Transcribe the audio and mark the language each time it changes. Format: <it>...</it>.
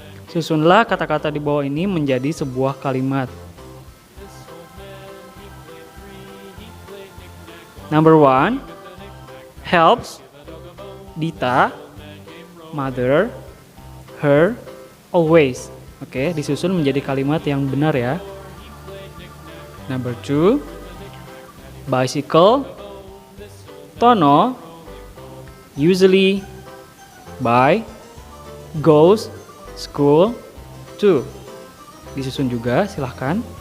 <id>Susunlah kata-kata di bawah ini menjadi sebuah kalimat.</id> <en>Number 1, helps Dita, mother, her, always.</en> <id>Oke, disusun menjadi kalimat yang benar ya.</id> <en>Number 2, bicycle, Tono, usually, by, goes, school, to.</en> <id>Disusun juga, silahkan.</id>